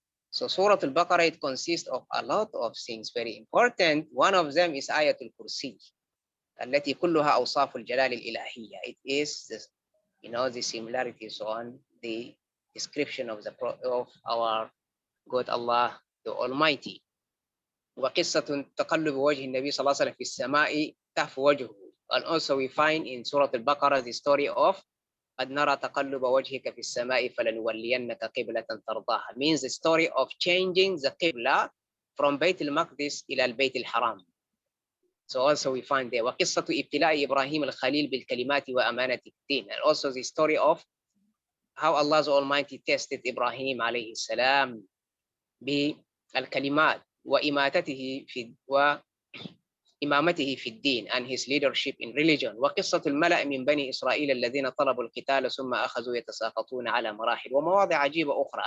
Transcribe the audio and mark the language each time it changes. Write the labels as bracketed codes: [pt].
[en] So Surah Al-Baqarah, it consists of a lot of things very important. One of them is Ayatul Kursi, [ar] التي كلها أوصاف الجلال الإلهية. [en] It is the similarities on the description of our God Allah the Almighty. [ar] وقصة تقلب وجه النبي صلى الله عليه وسلم في السماء تهفو وجهه. [en] And also we find in Surah Al-Baqarah the story of [ar] قد نرى تقلب وجهك في السماء فلنولينك قبلة ترضاها, [en] means the story of changing the qibla from Bayt al-Maqdis [ar] إلى البيت الحرام. [en] So also we find there [ar] وقصة ابتلاء إبراهيم الخليل بالكلمات وأمانة الدين, [en] and also the story of how Allah Almighty tested Ibrahim [ar] عليه السلام بالكلمات وإماتته إمامته في الدين [en] and his leadership in religion. [ar] وقصة الملأ من بني إسرائيل الذين طلبوا القتال ثم أخذوا يتساقطون على مراحل ومواضع عجيبة أخرى.